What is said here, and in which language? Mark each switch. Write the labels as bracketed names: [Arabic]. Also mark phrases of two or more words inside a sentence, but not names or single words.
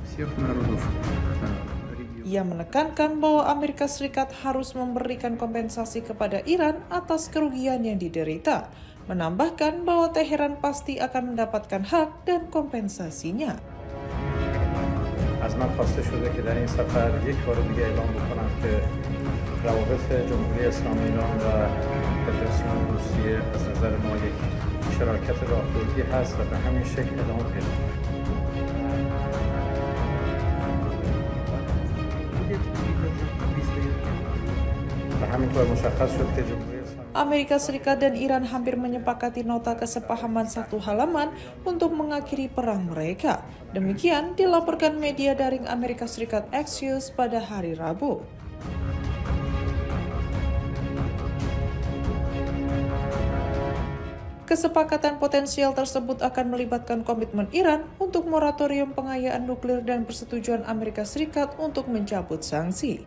[Indonesian] Ia menekankan bahwa Amerika Serikat harus memberikan kompensasi kepada Iran atas kerugian yang diderita, menambahkan bahwa Teheran pasti akan mendapatkan hak dan kompensasinya. [Persian] از من خواسته شده که در این سفر یک بار دیگه اعلام بکنم که روابط جمهوری اسلامی ایران و فدراسیون روسیه از نظر ما یک شراکت راهبردی هست و به همین شکل ادامه پیدا کنه. و همینطور مشخص شد که جمهوری [Indonesian] Amerika Serikat dan Iran hampir menyepakati nota kesepahaman satu halaman untuk mengakhiri perang mereka. Demikian dilaporkan media daring Amerika Serikat Axios pada hari Rabu. Kesepakatan potensial tersebut akan melibatkan komitmen Iran untuk moratorium pengayaan nuklir dan persetujuan Amerika Serikat untuk mencabut sanksi.